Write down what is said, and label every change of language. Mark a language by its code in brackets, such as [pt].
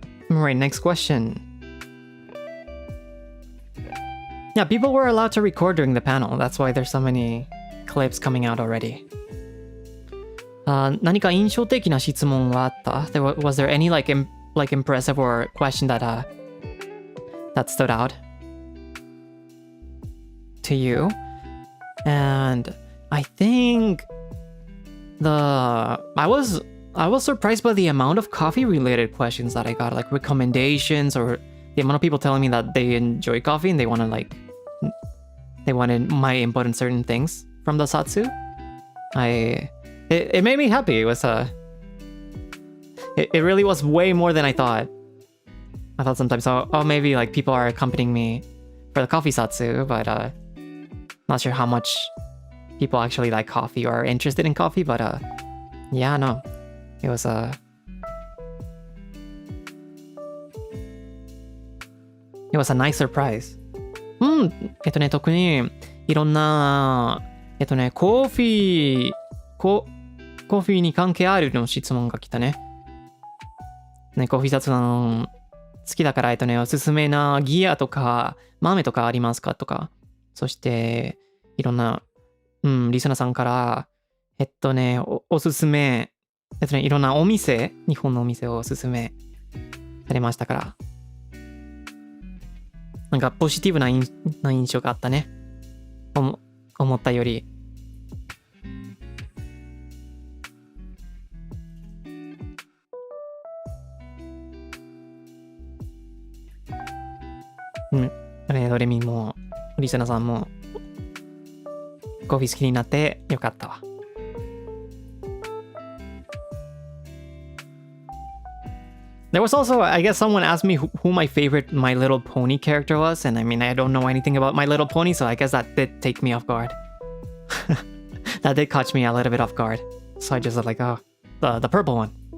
[en] Alright, next question. Yeah, people were allowed to record during the panel. That's why there's so many clips coming out already. [ja] 何か印象的な質問はあった? [en] Was there any like impressive or question that stood out to you? And I think I was surprised by the amount of coffee-related questions that I got, like recommendations or the amount of people telling me that they enjoy coffee and they want to like they wanted my input in certain things from the Satsu. It made me happy. It was it really was way more than I thought. I thought sometimes, oh, maybe like people are accompanying me for the coffee Satsu, but not sure how much people actually like coffee or are interested in coffee, but yeah, no. It was It was a nice surprise. [ja] 特にいろんなコーヒーに関係あるの質問が来たね。コーヒー雑談好きだからおすすめなギアとか豆とかありますかとか、そしていろんなリスナーさんからおすすめいろんなお店、日本のお店をおすすめされましたから、なんかポジティブな印象があったね。思ったより。ドレミもリスナーさんもコーヒー好きになってよかったわ。 [en] There was also, I guess someone asked me who my favorite My Little Pony character was, and I mean, I don't know anything about My Little Pony, so I guess that did take me off guard. That did catch me a little bit off guard. So I just was like, oh, the purple one.